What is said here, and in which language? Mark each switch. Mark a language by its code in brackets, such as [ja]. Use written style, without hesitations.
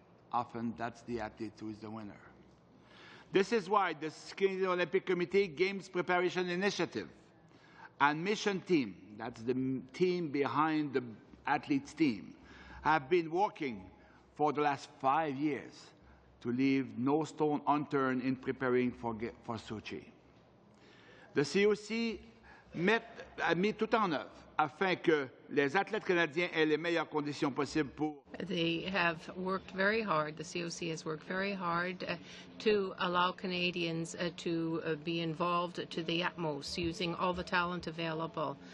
[en] Often that's the athlete who is the winner. This is why the Canadian Olympic Committee Games Preparation Initiative and Mission Team, that's the team behind the athletes team, have been working for the last 5 years to leave no stone unturned in preparing for Sochi. [fr] The COC a mis tout en œuvre afin que les athlètes canadiens aient les meilleures conditions possibles pour. [en] They have worked very hard, the COC has worked very hard to allow Canadians to be involved to the utmost, using all the talent available.